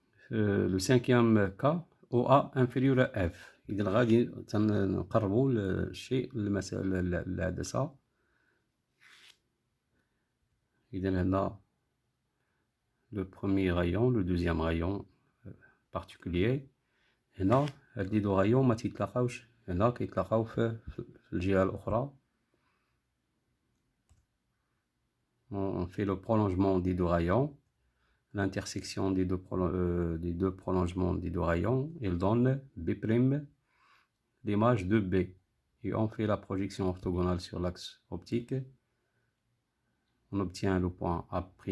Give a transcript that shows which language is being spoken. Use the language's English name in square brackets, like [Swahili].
[French] Le cinquième cas, OA inférieur à F. [Arabic] إذا غادي تنقربو الشيء للعدسة. إذا هنا [French] le premier rayon, le deuxième rayon particulier. [Arabic] هنا هاد [French] لي دو رايون [Arabic] ما تيتلاقاوش, هنا كيتلاقاو في الجهة الأخرى. [French] On fait le prolongement des deux rayons, l'intersection des deux prolongements des deux rayons, il donne B', l'image de B. Et on fait la projection orthogonale sur l'axe optique. On obtient le point A'.